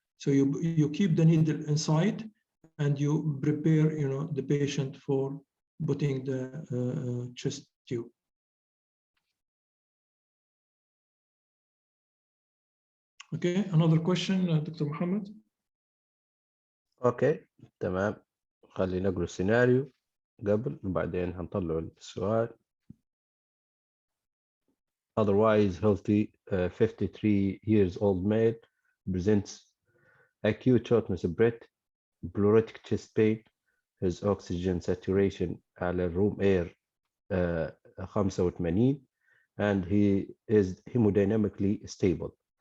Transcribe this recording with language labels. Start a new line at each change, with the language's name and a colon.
English: So you keep the needle inside, and you prepare, the patient for putting the chest tube. Okay, another question, Dr. Mohammed.
Arabic: اوكي تمام، خلينا نقرا السيناريو قبل وبعدين هنطلع السؤال.
English: Otherwise healthy 53 years old male presents acute shortness of breath, pleuritic chest pain, his oxygen saturation
Arabic: على
English: room air 85, and he is hemodynamically stable.